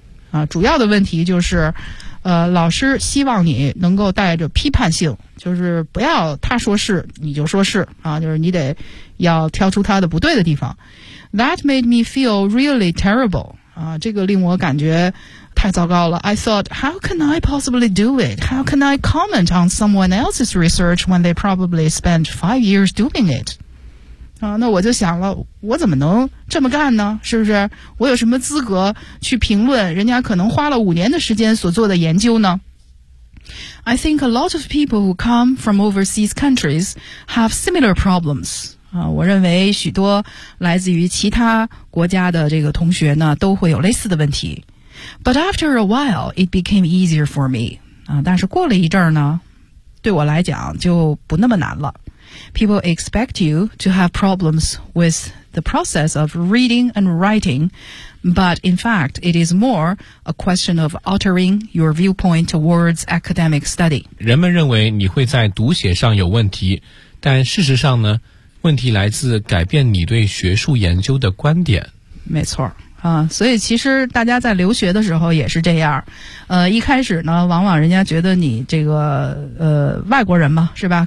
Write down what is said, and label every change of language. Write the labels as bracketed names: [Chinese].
[Chinese] 啊，主要的问题就是，老师希望你能够带着批判性。就是不要他说是你就说是啊，就是你得要挑出他的不对的地方。 [English] That made me feel really terrible [Chinese] 啊，这个令我感觉太糟糕了。 [English] I thought, how can I possibly do it? How can I comment on someone else's research when they probably spent 5 years doing it? [Chinese] 啊，那我就想了，我怎么能这么干呢？是不是？我有什么资格去评论人家可能花了5年的时间所做的研究呢？ [English] I think a lot of people who come from overseas countries have similar problems. [Chinese] 我认为许多来自于其他国家的这个同学呢，都会有类似的问题。 [English] But after a while, it became easier for me. [Chinese] 但是过了一阵儿呢，对我来讲就不那么难了。 [English] People expect you to have problems with the process of reading and writing, but in fact, it is more a question of altering your viewpoint towards academic study. [Chinese] 人们认为你会在读写上有问题，但事实上呢，问题来自改变你对学术研究的观点。没错。所以其实大家在留学的时候也是这样，一开始呢，往往人家觉得你这个外国人嘛，是吧？